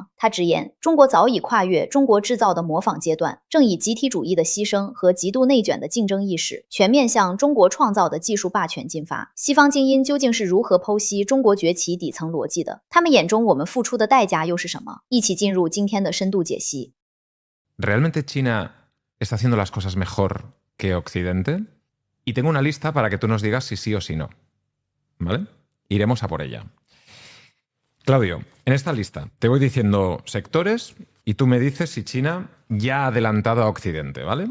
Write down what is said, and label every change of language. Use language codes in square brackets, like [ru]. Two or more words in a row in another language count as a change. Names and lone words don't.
[zh] 他直言，中国早已跨越中国制造的模仿阶段，正以集体主义的牺牲和极度内卷的竞争意识，全面向中国创造的技术霸权进发。西方精英究竟是如何剖析中国崛起底层逻辑的？他们眼中我们付出的代价又是什么？一起进入今天的深度解析。 [es] ¿Realmente China está haciendo las cosas mejor que Occidente? Y tengo una lista para que tú nos digas si sí o si no. ¿Vale? Iremos a por ella. Claudio, en esta lista te voy diciendo sectores y tú me dices si China ya ha adelantado a Occidente, ¿vale?